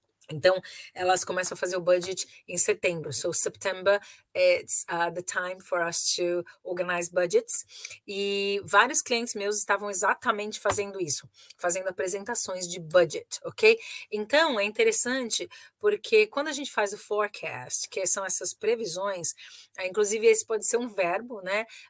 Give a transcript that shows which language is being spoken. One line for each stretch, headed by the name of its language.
Portuguese: Então, elas começam a fazer o budget em setembro.
English: So, September, it's the time for us to organize budgets.
Portuguese: E vários clientes meus estavam exatamente fazendo isso, fazendo apresentações de budget, ok? Então, é interessante porque quando a gente faz o forecast, que são essas previsões, inclusive esse pode ser um verbo, né?